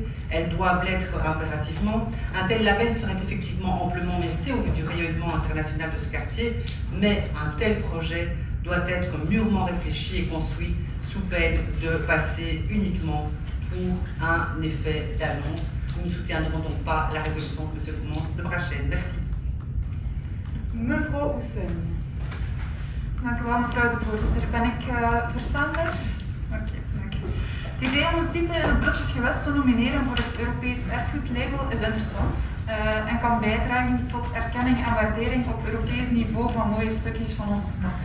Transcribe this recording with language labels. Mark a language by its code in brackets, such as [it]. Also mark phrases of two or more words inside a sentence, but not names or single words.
[fr] Elles doivent l'être impérativement. Un tel label serait effectivement amplement mérité au vu du rayonnement international de ce quartier, mais un tel projet doit être mûrement réfléchi et construit sous peine de passer uniquement pour un effet d'annonce. Nous ne soutiendrons donc pas la résolution de M. de Brachen. Merci. [nl] Mevrouw Oesen. Dank u wel, mevrouw de voorzitter. Ben ik verstaanbaar? Oké, dank u. Het idee om een site in het Brussels gewest te nomineren voor het Europees erfgoedlabel is interessant en kan bijdragen tot erkenning en waardering op Europees niveau van mooie stukjes van onze stad.